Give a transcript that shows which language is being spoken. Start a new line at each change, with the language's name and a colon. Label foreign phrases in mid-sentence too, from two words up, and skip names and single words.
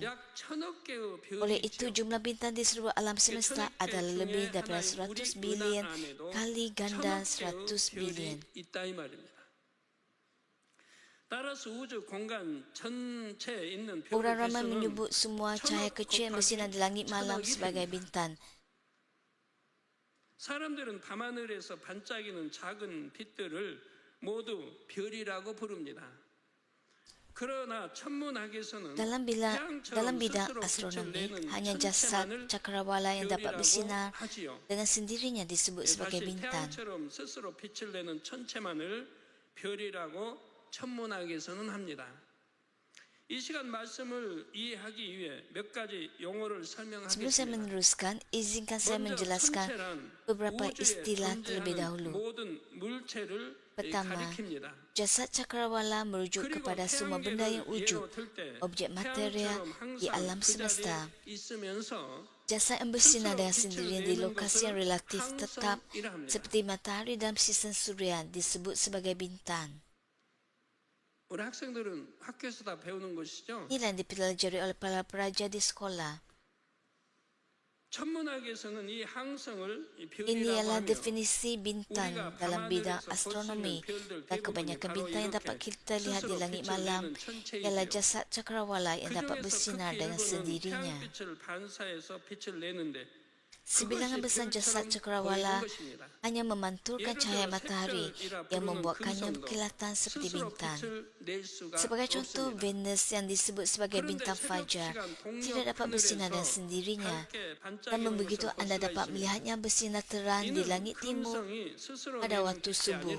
Malay: Oleh itu, jumlah bintang di seluruh alam semesta adalah lebih daripada 100 bilion kali ganda 100 bilion. Orang ramai menyebut semua cahaya kecil yang bersinar di langit malam sebagai bintang.
Korean: 사람들은 밤하늘에서 반짝이는 작은 빛들을 모두 별이라고 부릅니다. 그러나 천문학에서는
Malay: Dalam bidang astronomi, hanya jasad cakrawala yang dapat bersinar dengan sendirinya disebut sebagai bintang.
Korean: 태양처럼 스스로 빛을 내는 천체만을 별이라고 천문학에서는 합니다. 이 시간 말씀을 이해하기 위해 몇 가지 용어를
Malay: Sebelum saya
Korean: 설명하겠습니다.
Malay: meneruskan, izinkan saya
Korean: 먼저
Malay: menjelaskan
Korean: 천체란
Malay: beberapa
Korean: 우주에
Malay: istilah terlebih
Korean: 존재하는
Malay: dahulu.
Korean: 모든 물체를
Malay: Pertama,
Korean: 가리킵니다.
Malay: jasad cakrawala merujuk
Korean: 그리고
Malay: kepada semua benda yang
Korean: 태양계를
Malay: wujud,
Korean: 예로 들 때
Malay: objek material
Korean: 태양처럼
Malay: di
Korean: 항상
Malay: alam
Korean: 그 자리에
Malay: semesta.
Korean: 있으면서
Malay: Jasad yang bersinar dengan
Korean: 스스로
Malay: sendirinya
Korean: 빛을
Malay: di
Korean: 내는
Malay: lokasi yang
Korean: 것을
Malay: relatif tetap
Korean: 항성이라 합니다.
Malay: seperti matahari dalam sistem suria disebut sebagai bintang.
Korean: 우리 학생들은 학교에서 다 배우는 것이죠.
Malay: Inilah yang dipelajari oleh para pelajar di sekolah.
Korean: 천문학에서는 이 항성을 별이라고
Malay: Inilah
Korean: 하며
Malay: definisi bintang dalam bidang astronomi, dan kebanyakan bintang yang dapat kita lihat di langit malam ialah jasad cakrawala yang dapat bersinar dengan sendirinya.
Korean: 태양빛을 반사해서 빛을 내는데
Malay: Sebilangan besar jasad cakrawala hanya memantulkan cahaya matahari yang membuatkannya berkilatan seperti bintang. Sebagai contoh, Venus yang disebut sebagai bintang fajar tidak dapat bersinar dengan sendirinya. Namun begitu anda dapat melihatnya bersinar terang di langit timur pada waktu subuh.